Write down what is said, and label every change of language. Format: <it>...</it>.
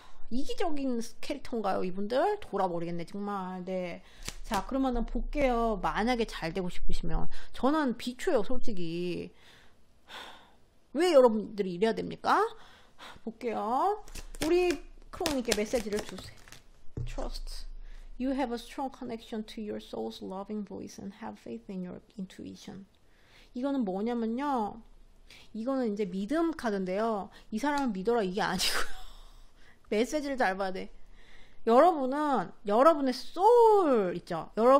<ko>이기적인 캐릭터인가요 이분들? 돌아버리겠네 정말. 네. 자 그러면은 볼게요. 만약에 잘 되고 싶으시면 저는 비추요 솔직히. 왜 여러분들이 이래야 됩니까? 볼게요. 우리 크롱님께 메시지를 주세요.</ko> <en>Trust. You have a strong connection to your soul's loving voice and have faith in your intuition.</en> <ko>이거는 뭐냐면요. 이거는 이제 믿음 카드인데요. 이 사람을 믿어라 이게 아니고요. 메시지를 잘 봐야 돼. 여러분은 여러분의 소울 있죠.</ko>